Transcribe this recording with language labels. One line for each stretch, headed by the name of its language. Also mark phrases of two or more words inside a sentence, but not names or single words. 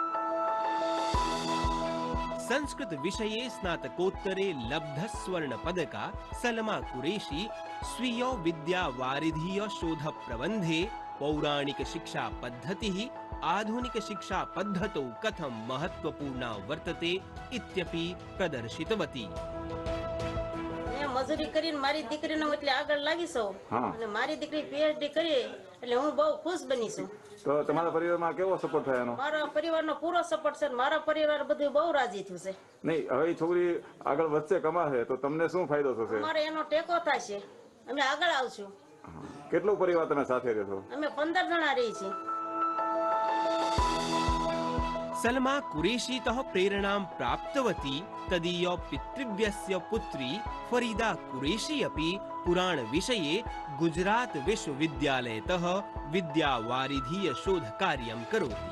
Sanskrit: संस्कृत विषये स्नातकोत्तरे लब्ध स्वर्ण पदका सलमा कुरेशी स्वीय विद्यावारिधीय शोध प्रबन्धे पौराणिक शिक्षा पद्धतिः आधुनिक शिक्षा पद्धतौ कथं महत्वपूर्णा वर्तते इत्यपि प्रदर्शितवती।
Gujarati: मजूरी કરીને મારી દીકરીને એટલે આગળ લાગી છું અને મારી દીકરી પીએચડી કરી એટલે હું બહુ ખુશ બની છું। તો તમારા પરિવારમાં કેવો સપોર્ટ થાય એનો? મારા પરિવારનો પૂરો સપોર્ટ છે, મારા પરિવાર બધું બહુ રાજી થયું છે। નહીં, હવે ઈ છોકરી આગળ વધશે કમાશે તો તમને શું ફાયદો થશે? મારે એનો ટેકો થશે, અમે આગળ આવશું। કેટલો પરિવાર તમે સાથે રહેશો? અમે 15 જણા રહી છીએ।
Sanskrit: सलमा कुरेशीतः प्रेरणां प्राप्तवती तदीय पितृव्यस्य पुत्री फरीदा कुरेशी अपि पुराण विषये गुजरात विश्वविद्यालयतः विद्यावारिधीय शोधकार्यं करोति।